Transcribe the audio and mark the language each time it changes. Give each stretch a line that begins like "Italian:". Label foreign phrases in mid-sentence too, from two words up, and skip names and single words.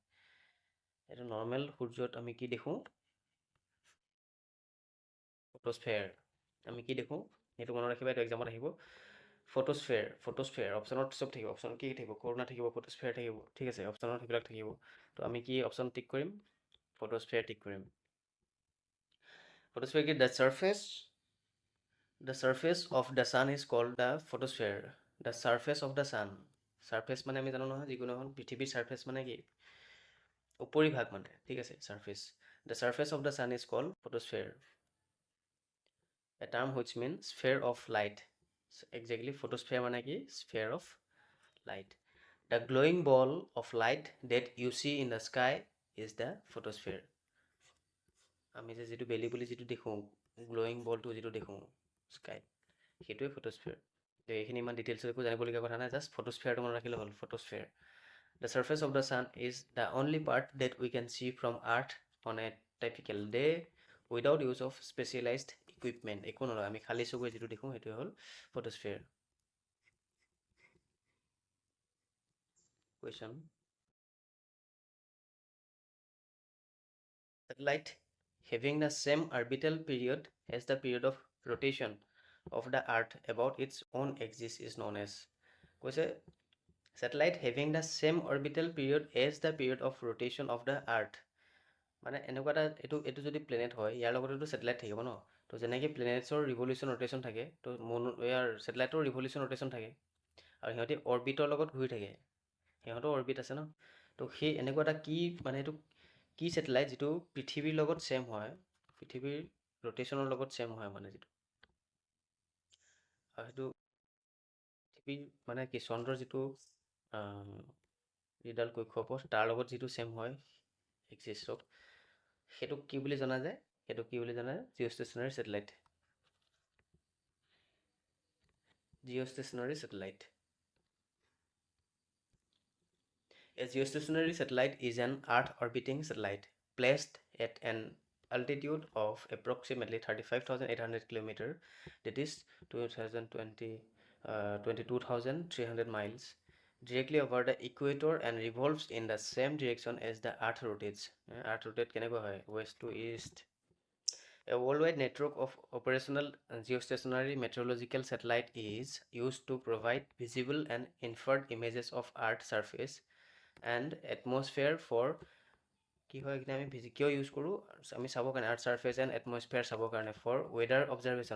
Assamese: এইটো নৰ্মেল সূৰ্যত আমি কি দেখোঁ, ফটোস্ফেয়াৰ। আমি কি দেখোঁ সেইটো মনত ৰাখিবা, এইটো এক্সামত আহিব। ফটোস্ফেয়াৰ অপশ্যনত চব থাকিব, অপশ্যনত কি থাকিব, কৰোণা থাকিব, ফটোস্ফেয়াৰ থাকিব, ঠিক আছে, অপশ্যনত সেইবিলাক থাকিব। তো আমি কি অপশ্যন টিক কৰিম, ফটোস্ফেয়াৰ টিক কৰিম। ফটোস্ফেয়াৰ কি,
English: the surface of the sun is called the photosphere. the surface of the sun,
Assamese: surface মানে আমি জানো নহয়, যিকোনো এখন পৃথিৱীৰ surface মানে কি, উপৰিভাগ মানে, ঠিক আছে,
English: surface. the surface of the sun is called photosphere, a term which means sphere of light.
Assamese: exactly, photosphere মানে কি,
English: sphere of light. the glowing ball of light that you see in the sky is the photosphere.
Assamese: আমি যে যিটো বেলি বুলি যিটো দেখোঁ, গ্ল'য়িং বলটো যিটো দেখোঁ স্কাইত, সেইটোৱে ফটোস্ফিয়াৰ। তো এইখিনি ইমান ডিটেইলছ একো জানিবলগীয়া কথা নাই, জাষ্ট ফটোস্ফিয়াৰটো মনত ৰাখিলে হ'ল, ফটোস্ফিয়াৰ।
English: The surface of the sun is the only part that we can see from Earth on a typical day without use of specialized equipment.
Assamese: একো নলয়, আমি খালী চকুৰে যিটো দেখোঁ সেইটোৱে হ'ল ফটোস্ফিয়াৰ।
English: Question. Satellite having the same orbital period as the period of rotation of the Earth about its own axis is known as. কৈছে satellite having the same orbital period as the period of rotation of the Earth.
Assamese: মানে এনেকুৱা এটা, এইটো যদি প্লেনেট হয় ইয়াৰ লগতেতো ছেটেলাইট থাকিব ন। তো যেনেকৈ প্লেনেটছৰ
English: revolution rotation
Assamese: থাকে, তো ইয়াৰ ছেটেলাইটৰ
English: revolution rotation
Assamese: থাকে, আৰু সিহঁতি অৰ্বিটৰ লগত ঘূৰি থাকে, সিহঁতৰ অৰ্বিট আছে ন। তো সেই এনেকুৱা এটা কি মানে, এইটো কি ছেটেলাইট যিটো পৃথিৱীৰ লগত ছেম হয়, পৃথিৱীৰ ৰটেশ্যনৰ লগত ছেম হয়, মানে যিটো, আৰু সেইটো পৃথিৱীৰ মানে কি চন্দ্ৰৰ যিটো যিডাল কক্ষপথ তাৰ লগত যিটো ছেম হয় এক্সিছক, সেইটোক কি বুলি জনা যায়, সেইটোক কি বুলি জনা যায়,
English: geostationary satellite. Geostationary satellite. A geostationary satellite is an Earth orbiting satellite placed at an altitude of approximately 35,800 km, that is 22,300 miles, directly over the equator and revolves in the same direction as the Earth rotates. Earth rotate
Assamese: কেনেকৈ হয়,
English: west to east. A worldwide network of operational geostationary meteorological satellite is used to provide visible and inferred images of Earth's surface and atmosphere for
Assamese: কি হয় এইখিনি আমি কিয় ইউজ কৰোঁ, আমি চাবৰ কাৰণে,
English: earth surface and atmosphere
Assamese: চাবৰ কাৰণে,
English: for weather observation.